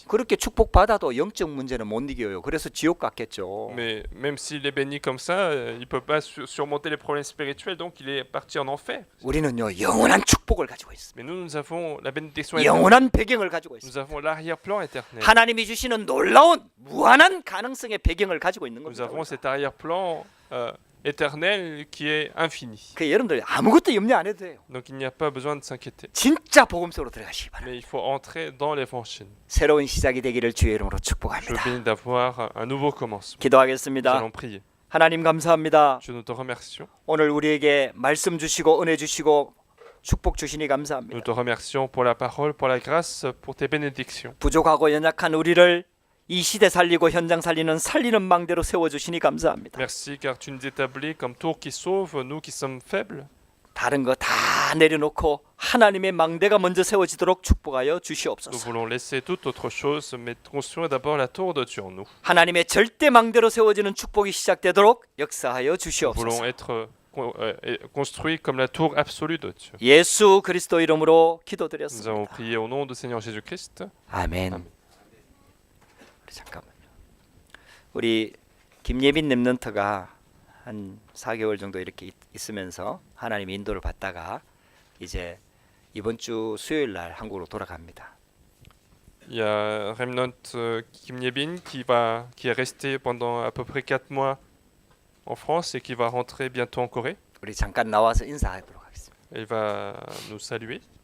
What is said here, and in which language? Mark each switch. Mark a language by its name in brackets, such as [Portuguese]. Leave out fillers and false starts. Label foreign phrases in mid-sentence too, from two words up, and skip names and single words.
[Korean] 그렇게 축복 받아도 영적 문제는 못 이겨요. 그래서 지옥 갔겠죠. [French] Mais même s'il est béni comme ça, il ne peut pas surmonter les problèmes spirituels, donc il est parti en enfer. [Korean] 우리는요, 영원한 축복을 가지고 있습니다. [French] Mais nous avons la bénédiction éternelle. [Korean] 영원한 배경을 가지고 있습니다. [French] Nous avons l'arrière-plan éternel. [Korean] 하나님이 주시는 놀라운 무한한 가능성의 배경을 가지고 있는 [French] Nous [Korean] 겁니다. [French] avons cet arrière-plan éternel qui est infini. [Korean] 그 여러분들 아무것도 염려 안 해도 돼요. [French] Donc il n'y a pas besoin de s'inquiéter. [Korean] 진짜 복음 속으로 들어가시기 바랍니다. [French] Mais il faut entrer dans l'évangile. [Korean] 새로운 시작이 되기를 주의 이름으로 [French] Je [Korean] 축복합니다. [French] bénis d'avoir un nouveau commencement. Nous [Korean] 기도하겠습니다. [French] allons prier. [Korean] 하나님 감사합니다. [French] Dieu, nous te remercions. [Korean] 오늘 우리에게 말씀 주시고 은혜 주시고 축복 주시니 [French] Nous [Korean] 감사합니다. [French] te remercions pour la parole, pour la grâce, pour tes bénédictions. [Korean] 부족하고 연약한 우리를 이 시대 살리고 현장 살리는 망대로 세워주시니 감사합니다. [French] Merci car tu nous établis comme tour qui sauve, nous qui sommes faibles. [Korean] 다른 거 다 내려놓고 하나님의 망대가 먼저 세워지도록 축복하여 [French] Nous [Korean] 주시옵소서. [French] voulons laisser toute autre chose, mais construire d'abord la tour de Dieu en nous. [Korean] 하나님의 절대 망대로 세워지는 축복이 시작되도록 역사하여 [French] Nous voulons [Korean] 주시옵소서. [French] être est construit comme la tour absolue de Dieu. [Korean] 예수 그리스도 이름으로 [French] Nous avons [Korean] 기도드렸습니다. [French] prié au nom du Seigneur Jésus-Christ. [Korean] 아멘. 아멘. 우리 잠깐만요. 우리 김예빈 랩런트가 한 4개월 정도 이렇게 있으면서 하나님 인도를 받다가 이제 이번 주 수요일 날 한국으로 돌아갑니다. [French] Il y a Remnant Kim Yebin qui est resté pendant à peu près 4 mois en France et qui va rentrer bientôt en Corée. [Korean] 우리 잠깐 나와서 인사하도록 하겠습니다. [French] Elle va nous saluer.